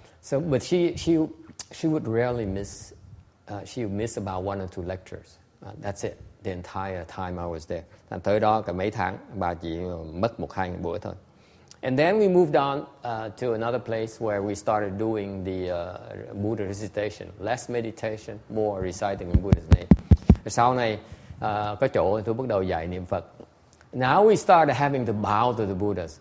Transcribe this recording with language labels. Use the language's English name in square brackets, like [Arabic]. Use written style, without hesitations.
[English] But she would rarely miss. She would miss about 1 or 2 lectures. That's it. The entire time I was there. [Vietnamese] Thành tới đó cả mấy tháng, bà chỉ mất 1-2 buổi thôi. [English] And then we moved on to another place where we started doing the Buddha recitation. Less meditation, more reciting in Buddha's name. [Vietnamese] Sau này có chỗ tôi bắt đầu dạy niệm Phật. [English] Now we started having to bow to the Buddhas.